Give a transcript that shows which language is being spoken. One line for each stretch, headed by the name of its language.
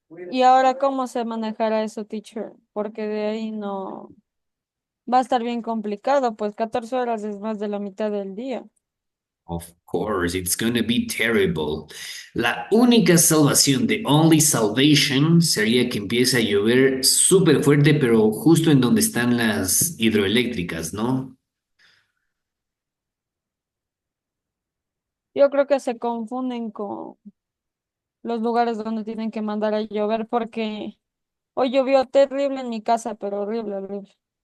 Spanish: ¿Y ahora cómo se manejará eso, teacher? Porque de ahí no va a estar bien complicado, pues 14 horas es más de la mitad del día.
English: Of course, it's gonna be terrible.
Spanish: La única salvación,
English: the only salvation,
Spanish: sería que empiece a llover súper fuerte, pero justo en donde están las hidroeléctricas, ¿no? Yo creo que se confunden con los lugares donde tienen que mandar a llover porque hoy llovió terrible en mi casa, pero horrible, horrible.